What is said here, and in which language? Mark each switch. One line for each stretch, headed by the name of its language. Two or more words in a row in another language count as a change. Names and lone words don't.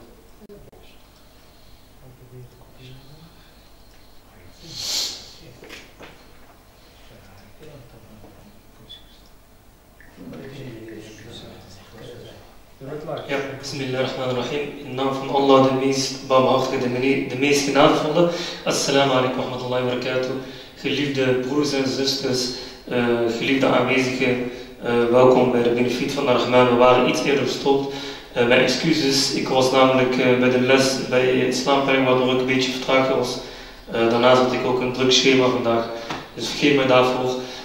Arabic: Ja, بسم الله الرحمن الرحيم.
Dutch: In naam van Allah, de meest barmhartige, de meest genadevolle.
Arabic: السلام عليكم ورحمة الله وبركاته.
Dutch: Geliefde broers en zusters, geliefde aanwezigen, welkom bij de benefiet van Arrahman. We waren iets eerder gestopt. Mijn excuses, ik was namelijk bij de les bij islampleiding, waardoor ik een beetje vertraagd was. Daarnaast had ik ook een druk schema vandaag, dus vergeet mij daarvoor.